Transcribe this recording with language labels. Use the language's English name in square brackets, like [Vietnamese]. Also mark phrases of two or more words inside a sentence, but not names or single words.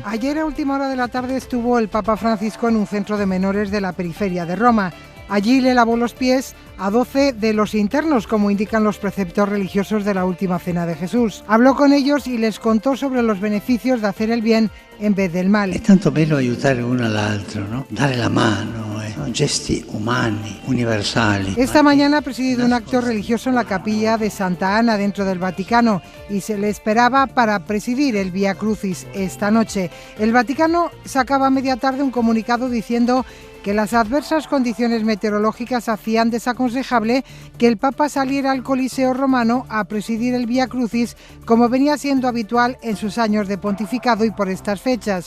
[Spanish] Ayer a última hora de la tarde estuvo el Papa Francisco en un centro de menores de la periferia de Roma. Allí le lavó los pies a 12 de los internos, como indican los preceptos religiosos de la Última Cena de Jesús. Habló con ellos y les contó sobre los beneficios de hacer el bien en vez del mal. [Italian] È tanto bello aiutare uno all'altro, ¿no? Dare la mano, gesti umani, universali. [Spanish] Esta mañana ha presidido un acto religioso en la capilla de Santa Ana, dentro del Vaticano, y se le esperaba para presidir el Vía Crucis esta noche. El Vaticano sacaba a media tarde un comunicado diciendo que las adversas condiciones meteorológicas hacían desaconsejable que el Papa saliera al Coliseo romano a presidir el Vía Crucis, como venía siendo habitual en sus años de pontificado y por estas fechas.